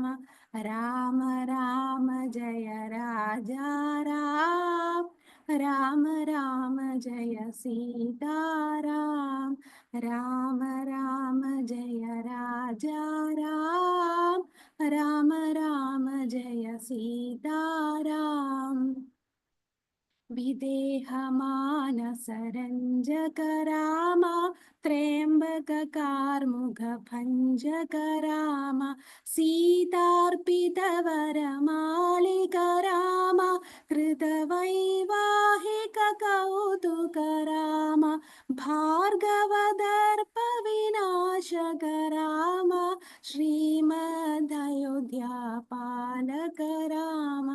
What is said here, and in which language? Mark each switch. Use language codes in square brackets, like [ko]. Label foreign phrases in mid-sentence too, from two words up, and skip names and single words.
[hi] राम राम जय राजा राम, राम राम जय सीताराम, राम राम जय राजा राम, राम राम जय सीताराम. [sa] विदेहमानसरञ्जक राम त्र्यम्बककार्मुक भञ्जक राम सीतार्पितवरमालिक राम कृतवैवाहिक कौतुक राम भार्गवदर्पविनाशक राम श्रीमदयोध्यापालक राम